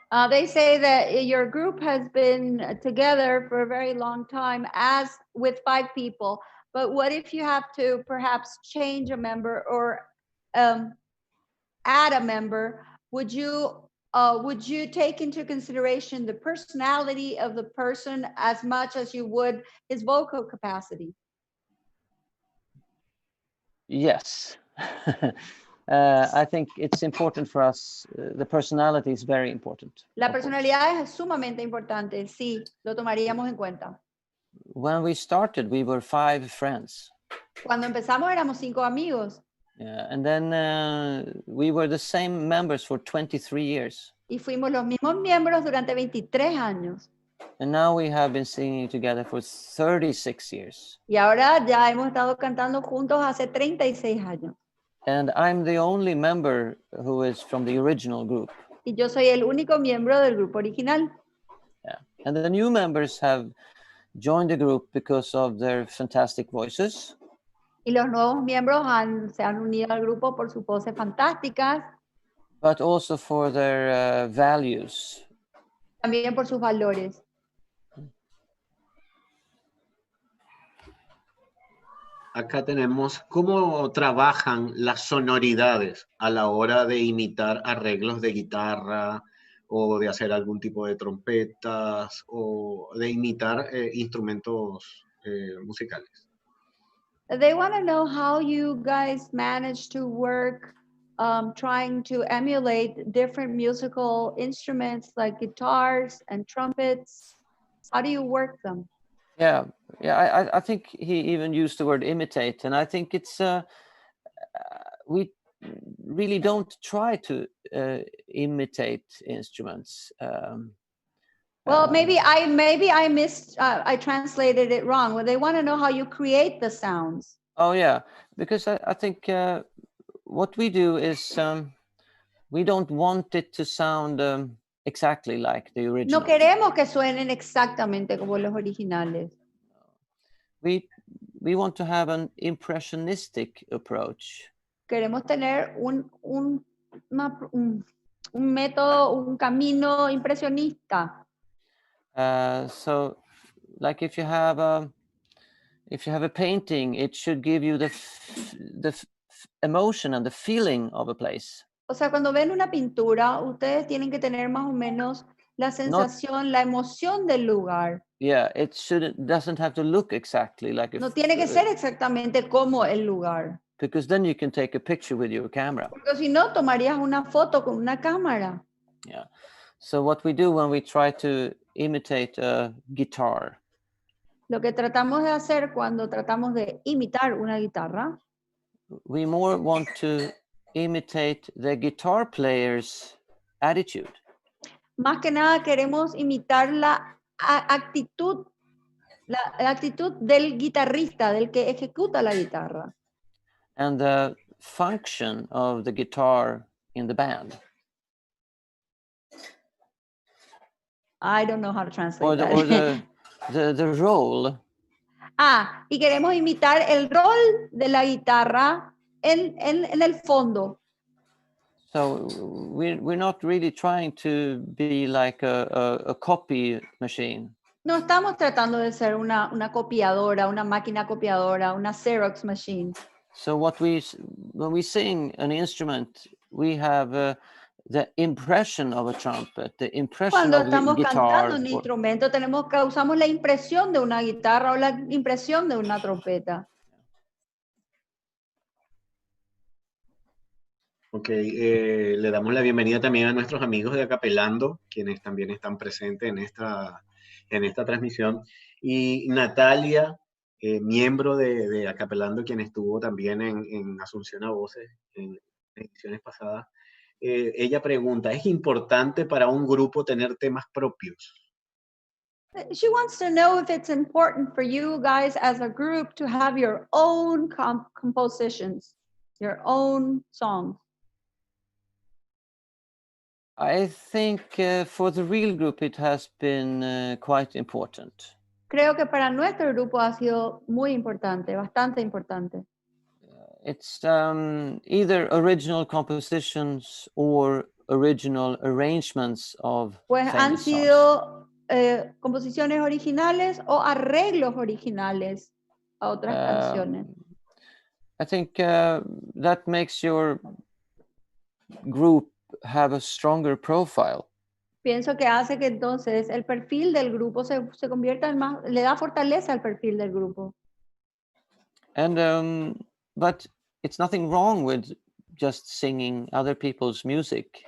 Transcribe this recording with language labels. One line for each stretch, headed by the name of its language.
English: They say that your group has been together for a very long time as with 5 people, but what if you have to perhaps change a member or add a member? Would you take into consideration the personality of the person as much as you would his vocal capacity? Yes. I think it's important for us. The personality is very important.
Spanish: La personalidad es sumamente importante, sí, lo tomaríamos en cuenta.
English: When we started, we were 5 friends.
Spanish: Cuando empezamos éramos 5 amigos.
English: Yeah, and then we were the same members for 23 years.
Spanish: Y fuimos los mismos miembros durante 23 años.
English: And now we have been singing together for 36 years.
Spanish: Y ahora ya hemos estado cantando juntos hace 36 años.
English: And I'm the only member who is from the original group.
Spanish: Y yo soy el único miembro del grupo original.
English: Yeah. And the new members have joined the group because of their fantastic voices.
Spanish: Y los nuevos miembros se han unido al grupo por sus voces fantásticas.
English: But also for their values.
Spanish: También por sus valores. Acá tenemos cómo trabajan las sonoridades a la hora de imitar arreglos de guitarra o de hacer algún tipo de trompetas o de imitar instrumentos musicales.
English: They want to know how you guys manage to work trying to emulate different musical instruments like guitars and trumpets. How do you work them? Yeah, I think he even used the word imitate, and I think it's we really don't try to imitate instruments. Well, maybe I missed. I translated it wrong. Well, they want to know how you create the sounds. Oh yeah, because I think what we do is we don't want it to sound exactly like the original.
Spanish: No queremos que suenen exactamente como los originales.
English: We want to have an impressionistic approach.
Spanish: Queremos tener un método, un camino impresionista.
English: So, like if you have a painting, it should give you the emotion and the feeling of a place.
Spanish: O sea, cuando ven una pintura, ustedes tienen que tener más o menos la sensación, la emoción del lugar.
English: Yeah, doesn't have to look exactly like.
Spanish: No tiene que ser exactamente como el lugar.
English: Because then you can take a picture with your camera.
Spanish: Porque si no, tomarías una foto con una cámara.
English: Yeah. So what we do when we try to imitate a guitar.
Spanish: Lo que tratamos de hacer cuando tratamos de imitar una guitarra.
English: We more want to imitate the guitar player's attitude.
Spanish: Más que nada queremos imitar la actitud del guitarrista, del que ejecuta la guitarra.
English: And the function of the guitar in the band. I don't know how to translate or the role.
Spanish: Y queremos imitar el rol de la guitarra en el fondo.
English: So we're not really trying to be like a copy machine.
Spanish: No estamos tratando de ser una copiadora, una máquina copiadora, una
English: Xerox machine. So when we sing an instrument, we have the impression of a trumpet, the impression
Spanish: Cuando
English: of a
Spanish: estamos
English: guitar.
Spanish: cantando un instrumento, usamos la impresión de una guitarra o la impresión de una trompeta. Ok, le damos la bienvenida también a nuestros amigos de Acapelando, quienes también están presentes en esta transmisión. Y Natalia, miembro de Acapelando, quien estuvo también en Asunción a Voces en ediciones pasadas. Ella pregunta, ¿es importante para un grupo tener temas propios?
English: She wants to know if it's important for you guys as a group to have your own compositions, your own songs. I think for the real group it has been quite important.
Spanish: Creo que para nuestro grupo ha sido muy importante, bastante importante.
English: It's either original compositions or original arrangements of
Spanish: Pues han
English: famous songs.
Spanish: sido composiciones originales o arreglos originales a otras canciones.
English: I think that makes your group have a stronger profile.
Spanish: Pienso que hace que entonces el perfil del grupo se convierta en más, le da fortaleza al perfil del grupo.
English: And but it's nothing wrong with just singing other people's music.